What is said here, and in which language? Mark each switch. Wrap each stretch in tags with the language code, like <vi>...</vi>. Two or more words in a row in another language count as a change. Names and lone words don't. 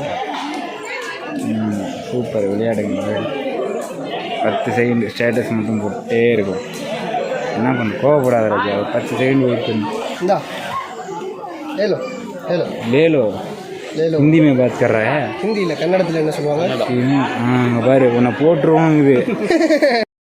<ta>சூப்பர். விளையாடுங்க. 10</ta> <en>second status</en> <ta>மட்டும் போட்டே இருக்கும். என்ன பண்ண? கோவப்படாத ராஜா. 10 செகண்ட் வெயிட் பண்ணு.</ta> <hi>லேலோ हिंदी में बात कर रहा है.</hi> <ta>हिंदी இல்லை, கன்னடத்தில் என்ன சொல்லுவாங்க? பாரு, உன்னை போட்டுருவோம் இது.</ta>